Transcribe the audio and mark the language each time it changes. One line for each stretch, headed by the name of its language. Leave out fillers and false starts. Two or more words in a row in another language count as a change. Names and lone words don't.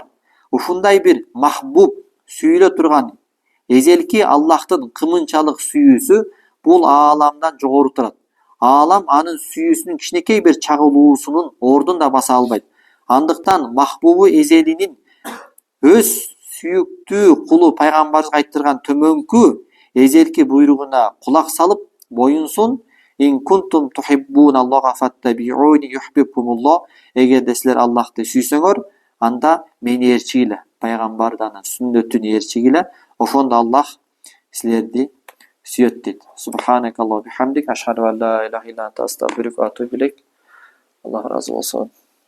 Kyrgyz: Ушундай бир махбуб, сүйүлө турган эзелки Аллахтын кымынчалык сүйүүсү бул ааламдан жогору турат. Аалам анын сүйүүсүнүн кичинекей бир чагылуусунун ордун да баса албайт. Андыктан махбубу эзелинин өз сүйүктүү кулу пайгамбарыбызга айттырган төмөнкү эзелки буйругуна кулак салып боюнсун.
Arabic: إن كنتم تحبون الله فاتبعوني يحببكم الله.
Kyrgyz: Эгерде силер Аллахты сүйсөңөр, анда мени ээрчигиле, пайгамбарды анын сүннөтүн ээрчигиле, ошондо Аллах силерди сүйөт дейт.
Arabic: سبحانك اللهم وبحمدك أشهد أن لا إله إلا أنت أستغفرك وأتوب إليك.
Kyrgyz: Аллах разы болсун.